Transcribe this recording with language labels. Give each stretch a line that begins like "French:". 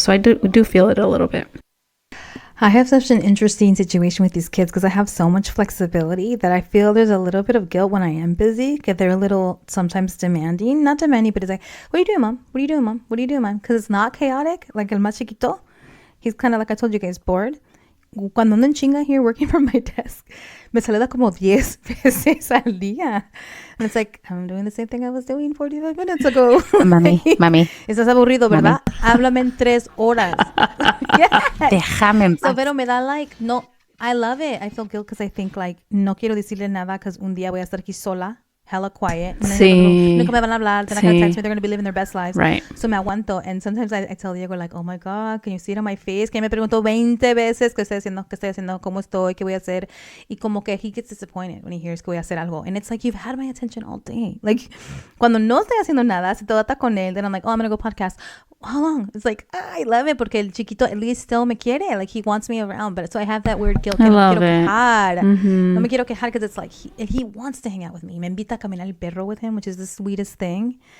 English: So I do feel it a little bit. I have such an interesting situation with these kids because I have so much flexibility that I feel there's a little bit of guilt when I am busy, because they're a little sometimes demanding. Not demanding, but it's like, what are you doing, mom? What are you doing, mom? What are you doing, mom? Because it's not chaotic. Like
Spanish: el más chiquito,
English: he's kind of, like I told you guys, bored.
Spanish: Cuando ando en chinga
English: here working from my desk,
Spanish: me saluda como 10 veces al día.
English: And it's like, I'm doing the same thing I was doing 45 minutes ago.
Spanish: Mami. Estás aburrido, ¿verdad? Háblame en 3 horas. Yeah. Déjame en paz. So, pero me da no,
English: I love it. I feel guilt because I think
Spanish: no quiero decirle nada because un día voy a estar aquí sola,
English: hella quiet.
Spanish: Sí. Nunca me van a hablar.
English: They're not going to text me. They're going to be living their best lives. Right.
Spanish: So me aguanto.
English: And sometimes I tell Diego, oh my God, can you see it on my face?
Spanish: Que me preguntó 20 veces qué estoy haciendo, cómo estoy, qué voy a hacer. Y como que
English: he gets disappointed when he hears
Spanish: que voy a hacer algo.
English: And it's like, you've had my attention all day.
Spanish: Cuando no estoy haciendo nada, si todo está con él,
English: then I'm like, oh, I'm going to go podcast. How long? It's like, I love it
Spanish: porque el chiquito
English: at least still
Spanish: me quiere.
English: He wants me around. But so I have that weird guilt. I love no it.
Spanish: No me quiero quejar
English: because it's like he wants to hang out with me.
Spanish: Me invita a caminar el perro
English: with him, which is the sweetest thing.